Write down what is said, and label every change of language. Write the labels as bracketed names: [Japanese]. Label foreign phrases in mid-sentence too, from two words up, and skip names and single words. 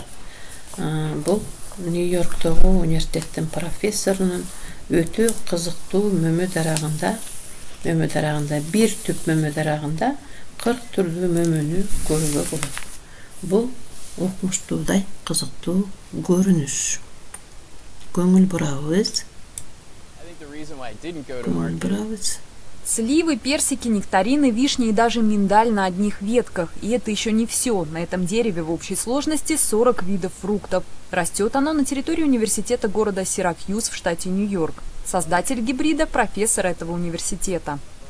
[Kyrgyz] Бул Нью-Йорктогу университеттин профессорунун өтө кызыктуу мөмө дарагында, бир түп мөмө дарагында 40 түрлүү мөмөнү көрүүгө болот. Бул окумуштуудай кызыктуу көрүнүш. Көңүл бурабыз. [Russian] Сливы, персики, нектарины, вишни и даже миндаль на одних ветках. И это еще не все. На этом дереве в общей сложности 40 видов фруктов. Растет оно на территории университета города Сиракьюз в штате Нью-Йорк. Создатель гибрида – профессор этого университета.